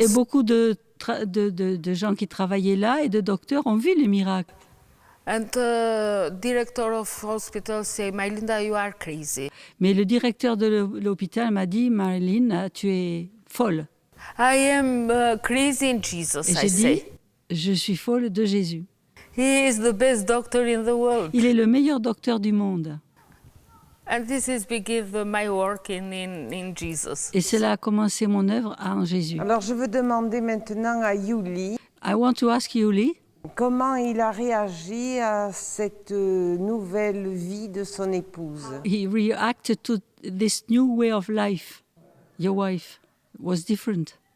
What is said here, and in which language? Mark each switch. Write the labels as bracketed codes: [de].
[fr] Et beaucoup de gens qui travaillaient là et de docteurs ont vu les miracles. [en] And director of hospital say, Mylinda, you are crazy. [fr] Mais le directeur de l'hôpital m'a dit, Marilyn, tu es folle. [en] I am crazy in Jesus, [fr] Et [en] I [fr] j'ai [en] say. [fr] dit, je suis folle de Jésus. [en] He is the best doctor in the world. [fr] Il est le meilleur docteur du monde. [en] And this is begin my work in Jesus. [fr] Et cela a commencé mon œuvre en Jésus. Alors je veux demander maintenant à Yuli [en] I want to ask Yuli, [fr] comment il a réagi à cette nouvelle vie de son épouse. [en] he reacted to this new way of life. Your wife was different.